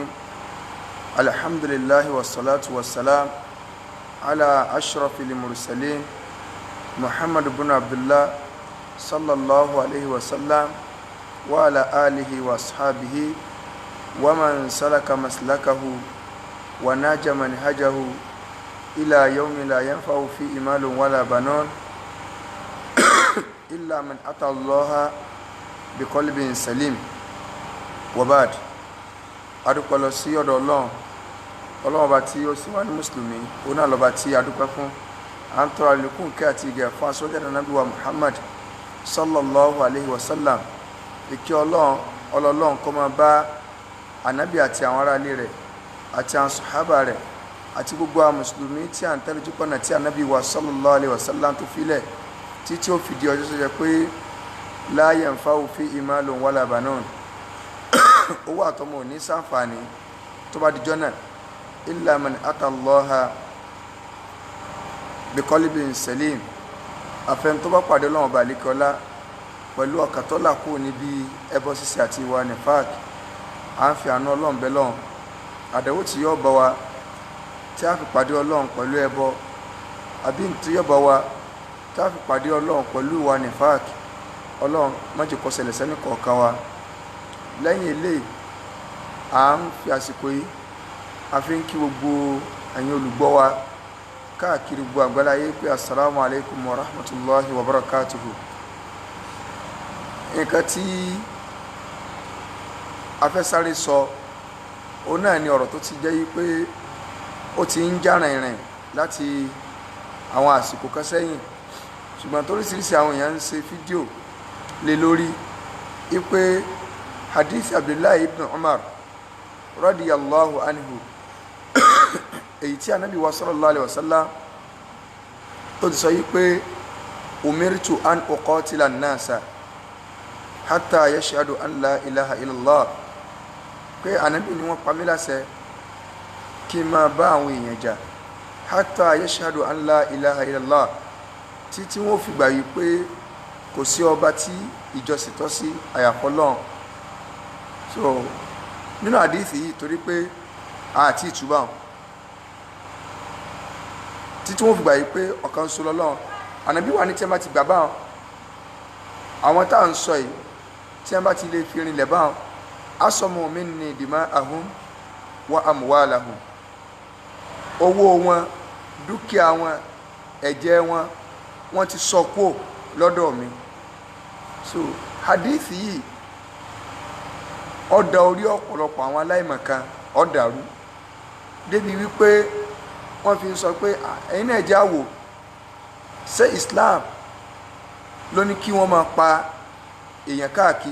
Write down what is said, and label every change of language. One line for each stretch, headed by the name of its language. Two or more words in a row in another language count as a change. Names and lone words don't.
Arabic: الحمد لله والصلاة والسلام على أشرف المرسلين محمد بن عبد الله صلى الله عليه وسلم وعلى آله وأصحابه ومن سلك مسلكه وناج منهجه إلى يوم لا ينفع فيه مال ولا بنون إلا من أتى الله بقلب سليم.
Yoruba: وبعد adúpẹ́ lọ sí ọ̀dọ̀ Ọlọ́run ọba tí ó sì wá ní mùsùlùmí òun náà lọ́ba tí adúpẹ́ fún à ń tọrọ àlékún kẹ́ àti ìgẹ̀ fún aṣọ́jà nàbí wa Muhammad
Arabic: صلى الله عليه وسلم.
Yoruba: ìkẹ́ Ọlọ́run kó máa bá ànábì àti àwọn aráalé rẹ̀ àti àwọn sàhábà rẹ̀ àti gbogbo àwọn mùsùlùmí tí à ń tẹ́lẹ̀ jù pọ̀nà tí ànábì wa
Arabic: صلى الله عليه وسلم
Yoruba: tó filẹ̀ títí ó fìdí ọjọ́ sọ́jọ́ pé
Arabic: لا ينفع فيه مال ولا بنون
Yoruba: owó àtọmọ ò ní ṣàǹfààní tó bá dijọ́ náà
Arabic: إلا من أتى الله بقلب سليم
Yoruba: àfẹn tó bá pàdé Ọlọ́run ọba àlékọ́lá pẹ̀lú ọkàn tó là kúrò níbi ẹbọ ṣíṣe àti ìwà nifaq. à ń fi àánú Ọlọ́run bẹ lọ́run àdẹ̀wò tí yóò bá wa tí a fi pàdé Ọlọ́run pẹ̀lú ẹbọ àbí tí yóò bá wa tí a fi pàdé Ọlọ́run pẹ̀lú ìwà nifaq. Ọlọ́run má jẹ́ kó ṣẹlẹ̀ sẹ́ni kọ̀ọ̀kan wa. lẹ́yìn eléyìí à ń fi àsìkò yìí a fi ń kí gbogbo ẹ̀yin olùgbọ́ wa káàkiri gbogbo àgbáláyé pé
Arabic: السلام عليكم ورحمة الله وبركاته.
Yoruba: nǹkan tí a fẹ́ sáré sọ òun náà ni ọ̀rọ̀ tó ti jẹ́ pé ó ti ń já rìnrìn láti àwọn àsìkò kan sẹ́yìn ṣùgbọ́n toríṣiríṣi àwọn èèyàn ń ṣe fídíò lé lórí pé hadith Abdullahi ibn Umar
Arabic: رضي الله عنه
Yoruba: èyí tí anabi wa
Arabic: صلى الله عليه وسلم
Yoruba: tó ti sọ pé
Arabic: أمرت أن أقاتل الناس حتى يشهدوا أن لا إله إلا الله
Yoruba: pé anabi ni wọ́n pa mí láṣẹ kí n máa bá àwọn èèyàn jà
Arabic: حتى يشهدوا أن لا إله إلا الله
Yoruba: títí wọ́n fi gbà yí pé kò sí ọba tí ìjọsìn tọ́ sí àyàfi Ọlọ́run. so nínú àdíìsì yìí torí pé àti ìtúbà títí wọ́n fi gbà yí pé ọ̀kan ṣoṣo l'Ọlọ́run ànábì wà ní tí wọ́n bá ti gbà báwọn àwọn tá à ń sọ yìí tí wọ́n bá ti lè fi rinlẹ̀ báwọn
Arabic: عصموا مني دماءهم وأموالهم
Yoruba: owó wọn dúkìá wọn ẹ̀jẹ̀ wọn wọ́n ti sọ kúò lọ́dọ̀ mi. so hadith yìí ó dá orí ọ̀pọ̀lọpọ̀ àwọn aláìmọ̀kan ó dàrú débi wípé wọ́n fi ń sọ pé ẹ̀yin náà jẹ́ àwò ṣé Islam ló ní kí wọ́n máa pa èèyàn káàkiri.